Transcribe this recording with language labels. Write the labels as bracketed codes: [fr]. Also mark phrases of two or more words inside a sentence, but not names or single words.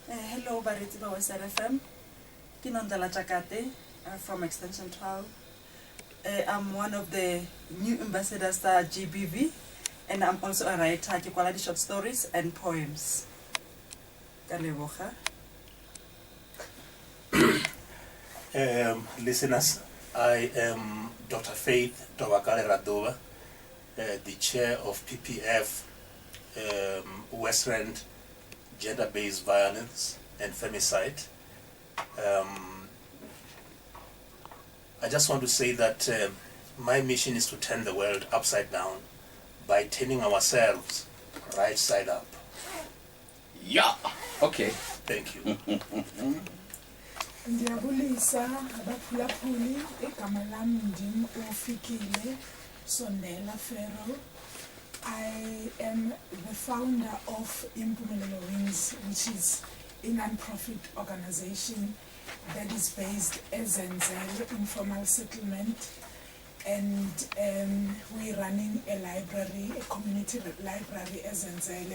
[tn] Hello, baretsi ba Westside FM. Ke Nondala Jakate from Extension 12. [en] I'm one of the new ambassadors at GBV, and I'm also a writer. [tn] Ke kwala di [en] short stories and poems. [tn] Ka leboga. [en] Listeners, I am Dr. Faith Tobakale Radova, the chair of PPF, Westland Gender-Based Violence and Femicide. I just want to say that my mission is to turn the world upside down by turning ourselves right side up. Yeah. Okay. Thank you. [xh] Ndiyabulisa abaphulaphuli igama lami ndim ufikile Sondela Ferro. [en] I am the founder of Impumelelo Wings, which is a non-profit organization that is based as Zenzele Informal Settlement, and we're running a library, a community library as Zenzele.